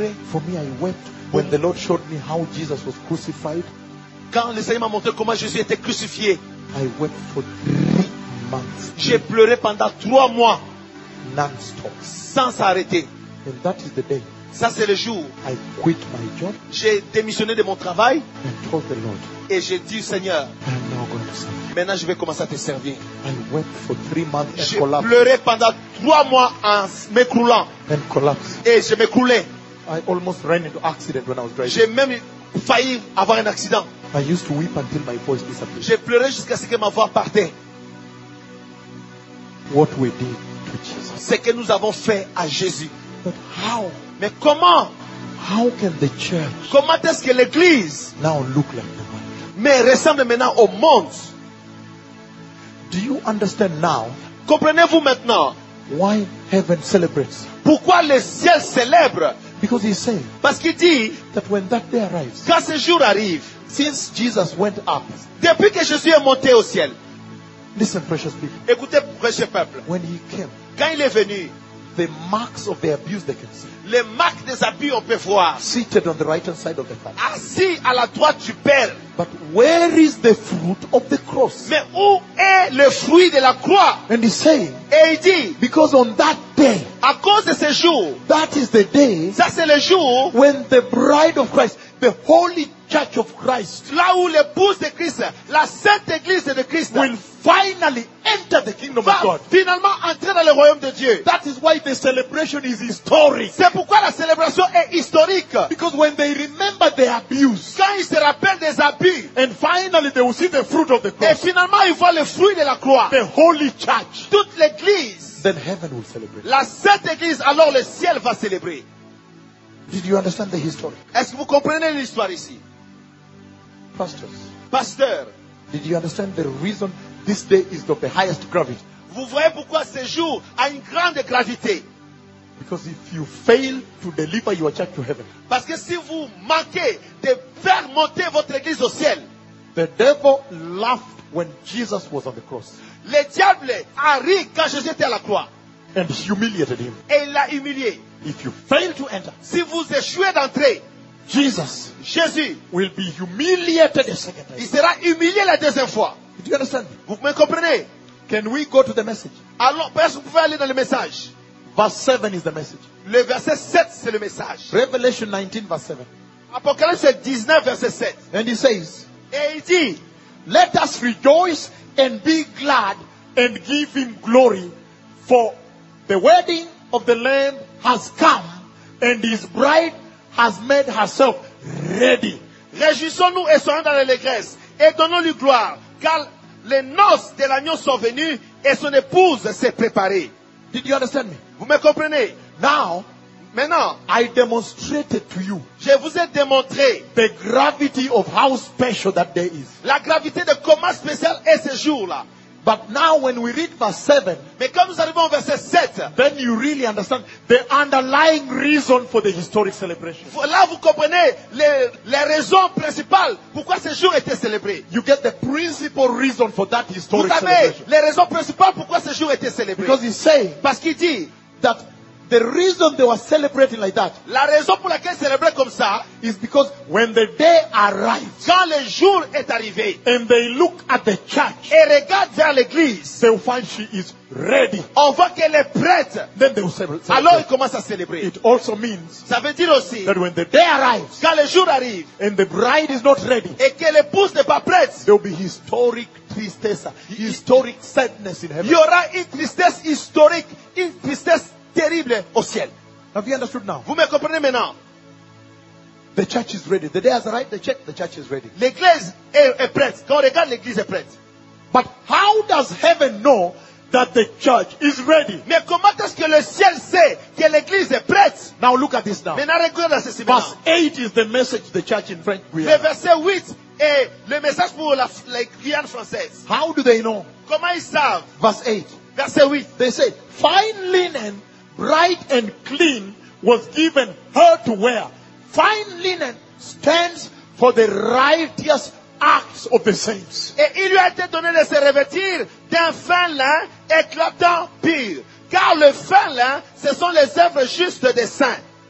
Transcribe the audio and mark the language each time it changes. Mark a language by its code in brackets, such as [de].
[en] For me, I wept when the Lord showed me how Jesus was crucified. [fr] Quand le Seigneur m'a montré comment Jésus était crucifié. [en] I wept for 3 months. [fr] J'ai pleuré pendant 3 mois. [en] Non-stop. [fr] Sans s'arrêter. [en] And that is the day. [fr] Ça c'est le jour. [en] I quit my job. [fr] J'ai démissionné de mon travail. [en] And told the Lord. [fr] Et j'ai dit au Seigneur. [en] I'm now going to serve. [fr] Maintenant je vais commencer à te servir. [en] I wept for 3 months and [fr] j'ai [en] collapsed. [fr] Pleuré pendant 3 mois en m'écroulant. [en] And collapsed. [fr] Et je m'écroulais. [en] I almost ran into accident when I was driving. [fr] J'ai même failli avoir un accident. [en] I used to weep until my voice disappeared. [fr] J'ai pleuré jusqu'à ce que ma voix partait. [en] What we did to Jesus. [fr] Ce que nous avons fait à Jésus. [en] But how? [fr] Mais comment? [en] How can the church? [fr] Comment est-ce que l'église? [en] Now look like the world. [fr] Mais ressemble maintenant au monde. [en] Do you understand now? [fr] Comprenez-vous maintenant? [en] Why heaven celebrates? [fr] Pourquoi le ciel célèbre? [en] Because he's saying. [fr] Parce qu'il dit. [en] That when that day arrives. [fr] Quand ce jour arrive. [en] Since Jesus went up. [fr] Depuis que Jésus est monté au ciel. [en] Listen, precious people. [fr] Écoutez, précieux peuple. [en] When he came. [fr] Quand il est venu. [en] the marks of the abuse they can see. [fr] Les marques des abus on peut voir. [en] Seated on the right hand side of the Father. [fr] Assis à la droite du Père. [en] But where is the fruit of the cross? [fr] Mais où est le fruit de la croix? [en] And he's saying. [fr] Et il dit. [en] Because on that day. [fr] À cause de ce jour. [en] That is the day. [fr] Ça c'est le jour. [en] When the bride of Christ, the Holy Church of Christ. [fr] Là où l'épouse de Christ, la sainte église de Christ. [en] Will finally enter the kingdom of God. [fr] Finalement entrer dans le royaume de Dieu. [en] That is why the celebration is historic. [fr] C'est pourquoi la célébration est historique. [en] Because when they remember the abuse. [fr] Quand ils se rappellent des abus. [en] And finally they will see the fruit of the cross. [fr] Et finalement ils voient le fruit de la croix. [en] The Holy Church. [fr] Toute l'église. [en] Then heaven will celebrate. [fr] La sainte église, alors le ciel va célébrer. [en] Did you understand the history? [fr] Est-ce que vous comprenez l'histoire ici? [en] Pastors. [fr] Pasteur. [en] Did you understand the reason this day is of the highest gravity? [fr] Vous voyez pourquoi ce jour a une grande gravité? [en] Because if you fail to deliver your church to heaven. [fr] Parce que si vous manquez de faire monter votre église au ciel. [en] The devil laughed when Jesus was on the cross. [fr] Le diable a ri quand Jésus était à la croix. [en] And humiliated him. [fr] Et il l'a humilié. [en] If you fail to enter, [fr] si vous échouez d'entrer, [en] Jesus, [fr] Jésus, [en] will be humiliated a second time. [fr] Il sera humilié la deuxième fois. [en] Do you understand? [fr] Vous me comprenez? [en] Can we go to the message? [fr] Alors, est-ce que vous pouvez aller dans le message? [en] Verse 7 is the message. [fr] Le verset 7 c'est le message. [en] Revelation 19 verse 7. [fr] Apocalypse 19 verset 7. [en] And he says, [fr] et il dit, [en] let us rejoice and be glad and give him glory for the wedding of the Lamb has come and his bride has made herself ready. [fr] Réjouissons-nous et soyons dans l'allégresse et donnons-lui gloire car les noces de l'agneau sont venues et son épouse s'est préparée. [en] Did you understand me? [fr] Vous me comprenez? [en] Now, [fr] maintenant, [en] I demonstrated to you. [fr] Je vous ai démontré [en] the gravity of how special that day is. [fr] La gravité de comment spécial est ce jour-là. [en] But now when we read verse 7, [fr] mais quand nous arrivons au verset 7, [en] then you really understand the underlying reason for the historic celebration. [fr] Là vous comprenez les raisons principales pourquoi ce jour était célébré. [en] You get the principal reason for that historic [fr] vous [en] celebration. [fr] Vous savez les raisons principales pourquoi ce jour était célébré. [en] Because he's saying, [fr] parce qu'il dit, [en] that the reason they were celebrating like that, [fr] la raison pour laquelle ils célébraient comme ça, [en] is because when the day arrived, [fr] quand le jour est arrivé, [en] and they look at the church, [fr] et regardent vers l'église, [en] they will find she is ready. [fr] On voit qu'elle est prête. [en] Then they will celebrate. [fr] Alors ils commencent à célébrer. [en] It also means, [fr] ça veut dire aussi, [en] that when the day arrives, [fr] quand le jour arrive, [en] and the bride is not ready, [fr] et que l'épouse n'est pas prête, [en] there will be historic [fr] tristesse, [en] historic sadness in heaven. [fr] Il y aura une tristesse historique, une tristesse terrible au ciel. [en] Have you understood now? [fr] Vous me comprenez maintenant? [en] The church is ready. The day has arrived. The church is ready. [fr] L'église est prête. Quand on regarde, l'église est prête. [en] But how does heaven know that the church is ready? [fr] Mais comment est-ce que le ciel sait que l'église est prête? [en] Now look at this now. [fr] Maintenant regardez ceci maintenant. [en] Verse 8 is the message to the church in French Guiana. [fr] Le verset 8 est le message pour la Guyane française. [en] How do they know? [fr] Comment ils savent? [en] Verse 8. [fr] Verset 8. [en] They say, fine linen, bright and clean was given her to wear. Fine linen stands for the righteous acts of the saints. [fr] Et il lui a été donné de se revêtir d'un fin lin éclatant pur. Car le fin lin, ce sont les œuvres justes des saints.